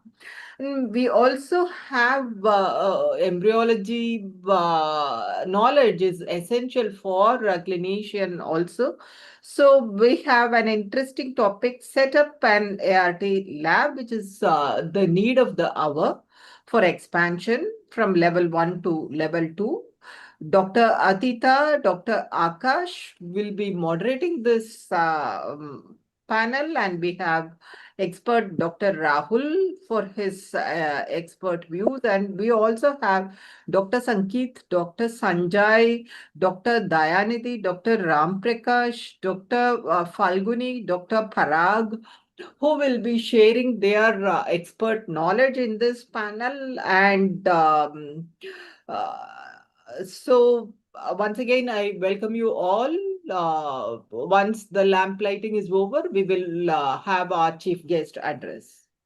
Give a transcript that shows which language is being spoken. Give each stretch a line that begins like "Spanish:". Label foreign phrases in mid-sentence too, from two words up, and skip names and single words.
English: And we also have embryology knowledge is essential for a clinician also. So we have an interesting topic, set up an ART lab, which is the need of the hour for expansion from level 1 to level 2. Dr. Atita, Dr. Akash will be moderating this panel, and we have expert Dr. Rahul for his expert views, and we also have Dr. Sankeet, Dr. Sanjay, Dr. Dayanidhi, Dr. Ram Prakash, Dr. Falguni, Dr. Parag, who will be sharing their expert knowledge in this panel. And so once again, I welcome you all. Once the lamp lighting is over, we will have our chief guest address.